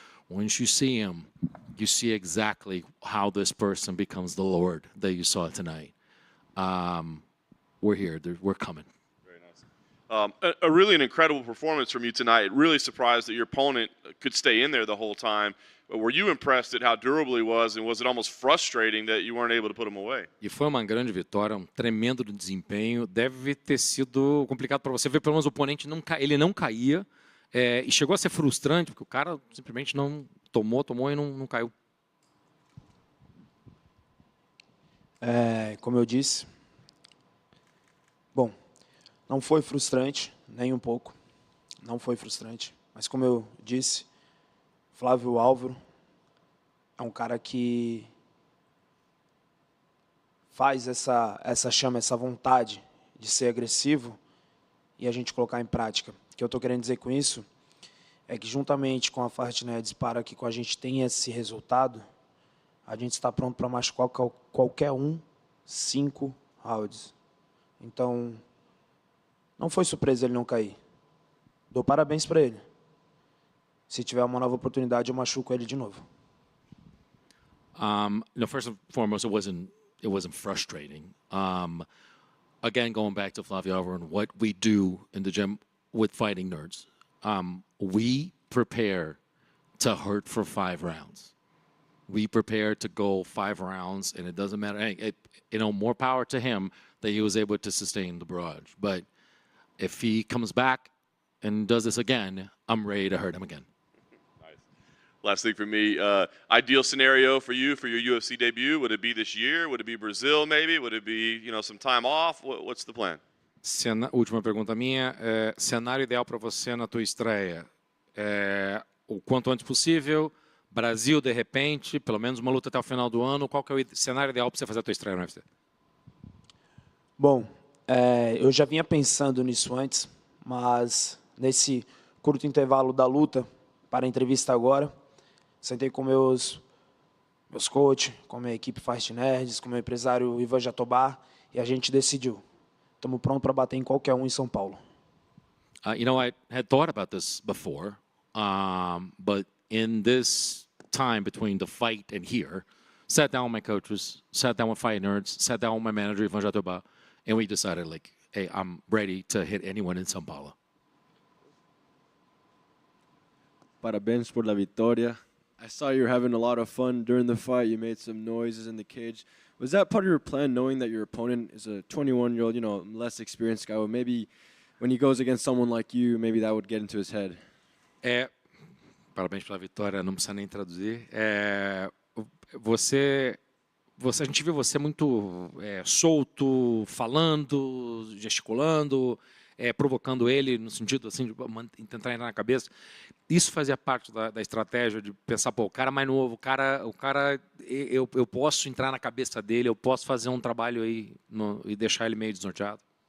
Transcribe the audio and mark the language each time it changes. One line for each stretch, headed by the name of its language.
English: Once you see him, you see exactly how this person becomes the Lord that you saw tonight. We're here. We're coming. Really an incredible performance from you tonight. Really surprised that your opponent could stay in there the whole time. Were you impressed at how durable he was, and was it almost frustrating that you weren't able to put him away?
Portuguese: E foi uma grande vitória, um tremendo desempenho. Deve ter sido complicado para você ver, pelo menos o oponente ele não caía. E chegou a ser frustrante, porque o cara simplesmente não tomou e não caiu. Como eu disse, bom, não foi frustrante, nem um pouco. Não foi frustrante. Mas como eu disse, Flávio Álvaro é um cara que faz essa chama, essa vontade de ser agressivo e a gente colocar em prática. O que eu estou querendo dizer com isso é que, juntamente com a Fartneds, para que a gente tenha esse resultado, a gente está pronto para machucar qualquer 5 rounds. Então, não foi surpresa ele não cair. Dou parabéns para ele. Se tiver uma nova oportunidade, eu machuco ele de novo.
English: First and foremost, it wasn't frustrating. Again, going back to Flavio Álvaro and what we do in the gym with fighting nerds, we prepare to hurt for 5 rounds. We prepare to go 5 rounds, and it doesn't matter. More power to him that he was able to sustain the barrage. But if he comes back and does this again, I'm ready to hurt him again. Nice. Last thing for me, ideal scenario for you for your UFC debut? Would it be this year? Would it be Brazil maybe? Would it be some time off? What's the plan?
Portuguese: Última pergunta minha. Cenário ideal para você na tua estreia? O quanto antes possível? Brasil, de repente, pelo menos uma luta até o final do ano. Qual que é o cenário ideal para você fazer a tua estreia no UFC? Bom, eu já vinha pensando nisso antes, mas nesse curto intervalo da luta para a entrevista agora, sentei com meus coaches, com a minha equipe Fast Nerds, com o meu empresário Ivan Jatobá, e a gente decidiu. Estamos prontos para bater em qualquer um em São Paulo.
English: I had thought about this before, but in this time between the fight and here, sat down with my coaches, sat down with Fight Nerds, sat down with my manager, Ivan Jatobá, and we decided, hey, I'm ready to hit anyone in São Paulo.
Portuguese: Parabéns
Spanish: por la victoria.
English: I saw you were having a lot of fun during the fight. You made some noises in the cage. Was that part of your plan, knowing that your opponent is a 21-year-old, less experienced guy? Or maybe when he goes against someone like you, maybe that would get into his head?
Portuguese: Parabéns pela vitória, não precisa nem traduzir. A gente viu você muito solto, falando, gesticulando, provocando ele no sentido assim, de tentar entrar na cabeça. Isso fazia parte da estratégia de pensar, o cara mais novo, o cara eu posso entrar na cabeça dele, eu posso fazer um trabalho aí e deixar ele meio desnorteado?